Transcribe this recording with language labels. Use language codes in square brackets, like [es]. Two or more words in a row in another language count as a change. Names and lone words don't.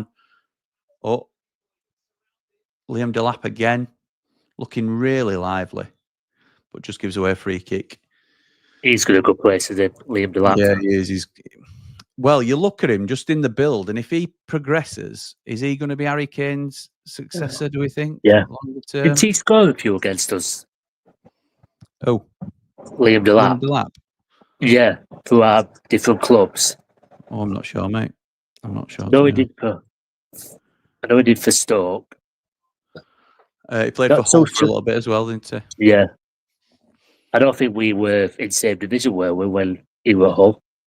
[en] Oh, Liam Delap again, looking really lively, but just gives away a free kick. He's got a good place, isn't he, Liam Delap? Yeah, he is. Well, you look at him just in the build, and if he progresses, is he going to be Harry Kane's successor, do we think? Yeah. Did he score a few against us? Oh. Liam Delap. Liam Delap? Yeah, through our different clubs. Oh, I'm not sure, mate. I'm not sure. I know he did for Stoke. He played for Hull for a little bit as well, didn't he? Yeah. I don't think we were in the same division, were we, when he was at Hull?